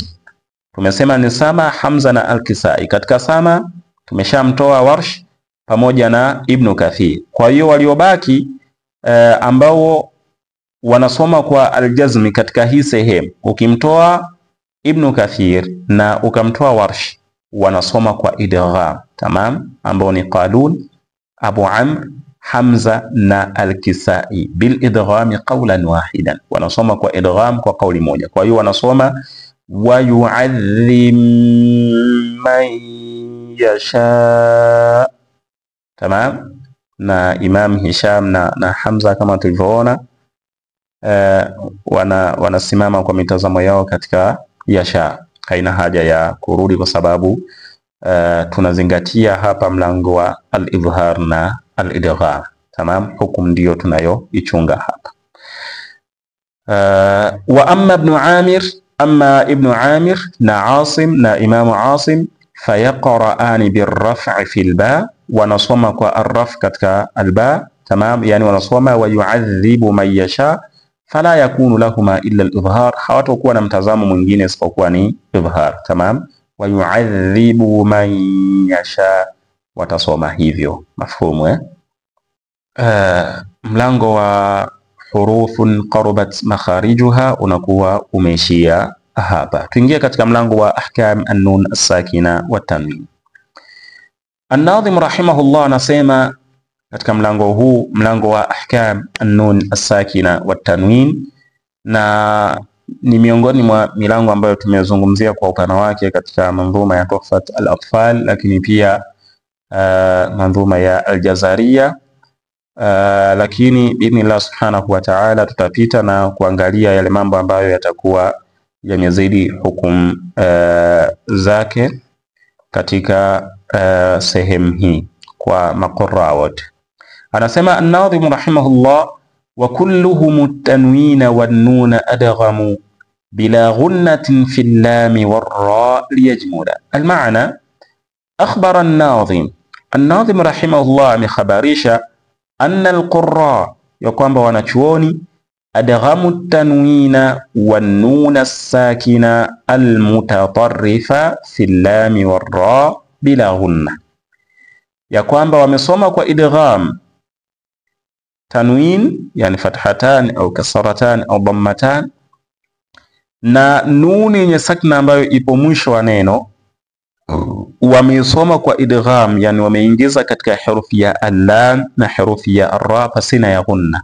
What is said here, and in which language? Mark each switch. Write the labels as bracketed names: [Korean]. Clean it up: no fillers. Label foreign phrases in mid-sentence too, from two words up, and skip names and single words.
[Swahili] Tumesema ni Sama, Hamza na al-Kisai. Katika Sama tumeshamtoa Warsh pamoja na Ibn Kathir. Kwa hiyo waliobaki ambao wanasoma kwa al-jazm katika hii sehemu, ukimtoa Ibn Kathir na ukamtoa Warsh, wanasoma kwa idgham. Tamam, ambao ni Qalun, Abu Amr, Hamza na al-Kisai [Arabic] بالإدغام قولا واحدا, [Swahili] wanasoma kwa idgham kwa kauli moja. Kwa hiyo wanasoma [Arabic] ويعذب من يشاء. [Swahili] Tamam, na Imam Hisham na Hamza kama tulivyoona wanasimama kwa mitazamo yao katika yasha. Haina haja ya kurudi kwa sababu tunazingatia hapa mlango wa al-idhhar na al-idgham. Tamam, hukumu ndio tunayoichunga hapa. [Arabic] وأما Ibn Amir na Asim na Imam Asim فيقرآن بالرفع في الباء, [Swahili] wanasoma kwa arraf katika alba. Tamam, yani wanasoma [Arabic] ويعذب من يشاء فلا يكون لهما إلا الإظهار, [Swahili] hawatakuwa na mtazamo mwingine isipokuwa ni idhhar. Tamam, [Arabic] ويعذب من يشاء, [Swahili] watasoma hivyo. Mafhumu mlango wa [Arabic] حروف قربت مخارجها [Swahili] unakuwa umeishia hapa. Tuingie katika mlango wa [Arabic] أحكام النون الساكنة والتنوين. [Swahili] An-Nadhim rahimahullah anasema katika mlango huu, mlango wa [Arabic] أحكام النون الساكنة والتنوين, [Swahili] na ni miongoni mwa milango ambayo tumezungumzia kwa upana wake katika manzuma ya Tuhfat al-Atfal, lakini pia manzuma ya al-Jazariya, lakini [Arabic] بإذن الله سبحانه وتعالى [Swahili] tutapita na kuangalia yale mambo ambayo yatakuwa yamezidi hukumu zake katika sehemu hii kwa maqurra wote. [Arabic] Anasema الناظم رحمه الله, وكلهم التنوين والنون أدغموا بلا غنة في اللام والرا ليجمدا. المعنى أخبر الناظم رحمه الله [Swahili] amekhabarisha [Arabic] أن القراء, [Swahili] ya kwamba wanachuoni [Arabic] أدغموا التنوين والنون الساكنة المتطرفة في اللام والراء بلا غنة, [Swahili] ya kwamba wamesoma kwa idgham tanwin, yani [Arabic] فتحتان أو كسرتان أو ضمتان, [Swahili] na nuni yenye sakna ambayo ipo mwisho wa neno wamesoma kwa idgham, yani wameingiza katika herufi ya al-lam na herufi ya ar-ra pasina ya ghunna.